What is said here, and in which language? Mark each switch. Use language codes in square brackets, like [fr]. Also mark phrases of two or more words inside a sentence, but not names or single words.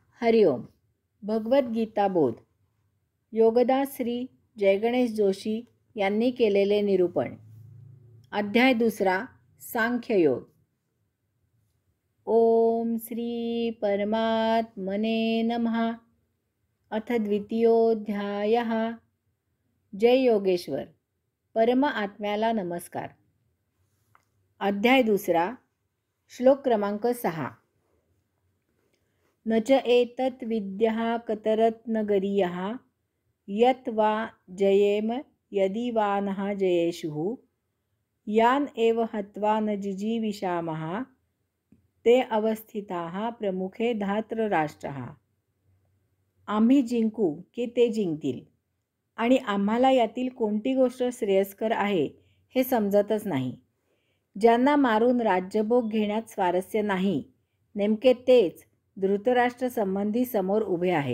[mr] हरिओम. भगवद्गीता बोध. योगदास श्री जयगणेश जोशी यांनी केलेले निरूपण. अध्याय 2. सांख्ययोग. [sa] ओम श्री परमात्मने नमः. अथ द्वितीयोऽध्यायः. जय योगेश्वर. [mr] परम आत्म्याला नमस्कार. अध्याय 2. श्लोक क्रमांक 6. [sa] न च एतत् विद्यः कतरत्नगरीयः यत् वा जयेम यदि वा नः जयेषुः यान् एव हत्वा न जिजीविषामः ते अवस्थिताः प्रमुखे धातृराष्ट्राः. [mr] आम्ही जिंकू की ते जिंकतील आणि आम्हाला यातील कोणती गोष्ट श्रेयस्कर आहे हे समजतच नाही. ज्यांना मारून राज्यभोग घेण्यात स्वारस्य नाही, नेमके तेच धृतराष्ट्र संबंधी समोर उभे आहेत.